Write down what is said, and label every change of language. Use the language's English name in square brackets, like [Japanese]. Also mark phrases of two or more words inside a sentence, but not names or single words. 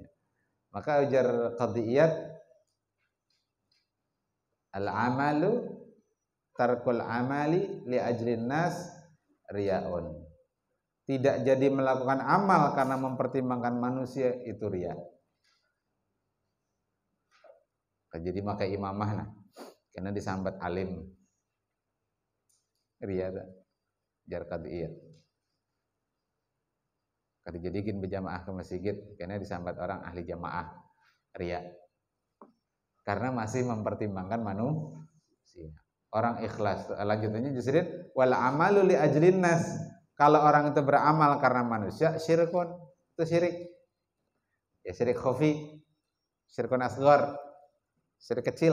[Banjar] Maka ujar qadiyat, [Arabic] العمل ترك العمل لأجل الناس رياء. [Indonesian] Tidak jadi melakukan amal karena mempertimbangkan manusia, itu riya. [Banjar] Jadi pakai imamah nah, karena disambat alim. Riya. jar qad'iyah. Kada jadikan berjamaah ke masjid karena disambat orang ahli jamaah riya. [Indonesian] Karena masih mempertimbangkan manusia. Orang ikhlas. Lanjutannya justru [Arabic] والعمل لأجل الناس. [Indonesian] Kalau orang itu beramal karena manusia, syirkun. Itu syirik. Ya syirik khafi, [Arabic] شرك أصغر, [Indonesian] syirik kecil.